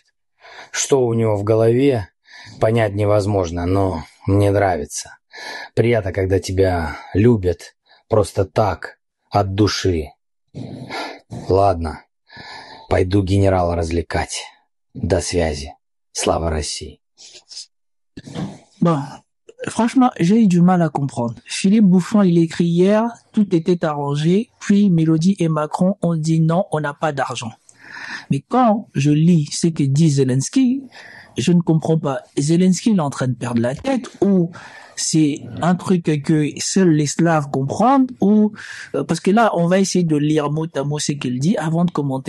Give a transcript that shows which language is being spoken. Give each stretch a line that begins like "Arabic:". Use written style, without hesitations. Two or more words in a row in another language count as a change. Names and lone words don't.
Russian: Что у него в голове, понять невозможно, но мне нравится. Приятно, когда тебя любят просто так, от души. Ладно, пойду генерала развлекать. До связи. Слава России.
French: Bon, franchement, j'ai eu du mal à comprendre. Philippe Bouffon, il écrit hier, tout était arrangé, puis Mélodie et Macron ont dit non, on n'a pas d'argent. Mais quand je lis ce que dit Zelensky, je ne comprends pas. Zelensky, il est en train de perdre la tête ou c'est un truc que seuls les Slaves comprennent ou parce que là, on va essayer de lire mot à mot ce qu'il dit avant de commenter.